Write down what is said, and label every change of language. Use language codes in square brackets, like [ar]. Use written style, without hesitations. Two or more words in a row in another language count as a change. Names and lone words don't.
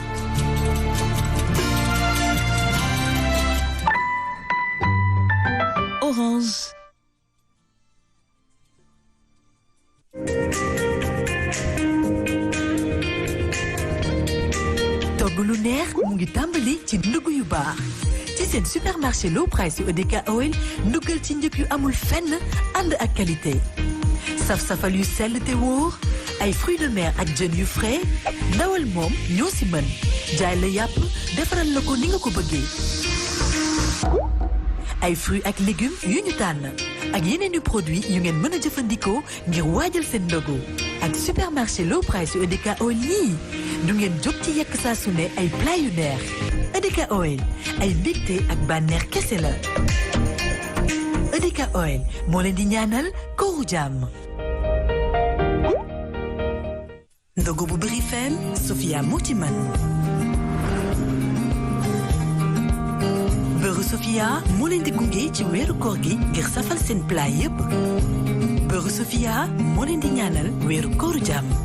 [wo] Orange. togg lu neex mu ngi tàmbali ci ndugg yu baax ci seen supermarché [en] low price [wo] yu EDK Oil nduggal ci njëg yu amul fenn ànd ak qualité saf-safal yu sell te wóor ay [fr] fruits de mer [wo] ak jën yu frais ndawal moom ñoo si mën jaay la yàpp defaral la ko ni nga ko bëggee ay fruits ak légumes yu ñu tànn ak yeneen yu produits yu ngeen mën a jëfandikoo ngir waajal seen ndogu ak supermarché [en] low price [wo] yu EDK Oil yii du ngeen jóg ci yekk saa su ne ay plat yu neex EDK Oil ay mbégte ak bànneex kese la EDK Oil moo leen di ñaanal kooru jàmm. ndogu bu bëri fenn Sofia moo ci man beurre Sofia moo leen di gunge ci weeru koor gi ngir safal seen plat yépp beurre Sofia moo leen di ñaanal weeru kooru jàmm.